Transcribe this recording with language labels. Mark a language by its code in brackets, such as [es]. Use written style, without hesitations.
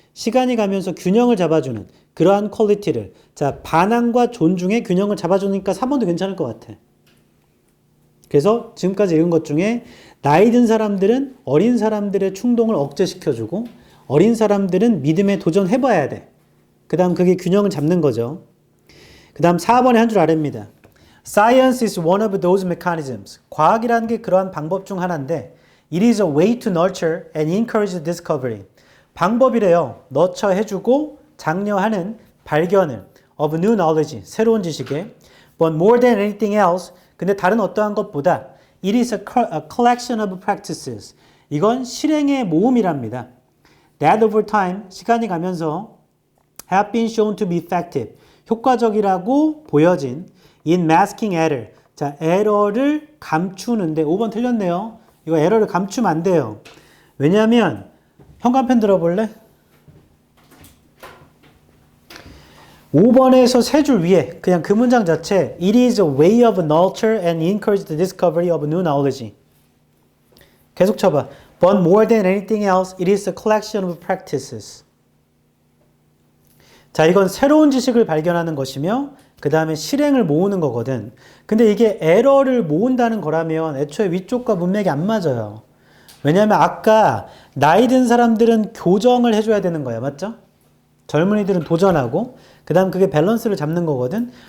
[ko] 시간이 가면서 균형을 잡아주는 그러한 퀄리티를 자 반항과 존중의 균형을 잡아주니까 3번도 괜찮을 것 같아. 그래서 지금까지 읽은 것 중에 나이 든 사람들은 어린 사람들의 충동을 억제시켜주고 어린 사람들은 믿음에 도전해봐야 돼. 그 다음 그게 균형을 잡는 거죠. 그 다음 4번의 한 줄 아래입니다. [en] Science is one of those mechanisms. [ko] 과학이라는 게 그러한 방법 중 하나인데 [en] It is a way to nurture and encourage discovery. [ko] 방법이래요. 너처 해주고 장려하는 발견을 [en] of new knowledge, [ko] 새로운 지식에 [en] But more than anything else, [ko] 근데 다른 어떠한 것보다 [en] It is a collection of practices. [ko] 이건 실행의 모음이랍니다. [en] That over time, [ko] 시간이 가면서 [en] have been shown to be effective. 효과적이라고 보여진 in masking error. [ko] 자, 에러를 감추는데 5번 틀렸네요. 이거 에러를 감추면 안 돼요. 왜냐하면 현관펜 들어볼래? 5번에서 세 줄 위에 그냥 그 문장 자체 [en] It is a way of nurture and encourage the discovery of new knowledge. [ko] 계속 쳐봐. [en] But more than anything else, it is a collection of practices. [ko] 자, 이건 새로운 지식을 발견하는 것이며 그 다음에 실행을 모으는 거거든. 근데 이게 에러를 모은다는 거라면 애초에 위쪽과 문맥이 안 맞아요. 왜냐하면 아까 나이 든 사람들은 교정을 해줘야 되는 거야. 맞죠? 젊은이들은 도전하고 그 다음 그게 밸런스를 잡는 거거든.